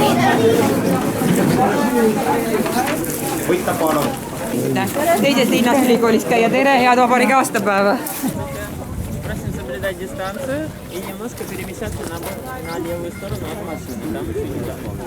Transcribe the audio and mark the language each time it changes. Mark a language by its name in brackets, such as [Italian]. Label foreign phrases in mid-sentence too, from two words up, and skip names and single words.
[Estonian] Võita palun. Teises linnast ülikoolist käia. Tere, head vabariigi aastapäeva. [Russian] Просим соблюдать дистанцию и немножко перемещаться на левую сторону от машины. Там еще не законно.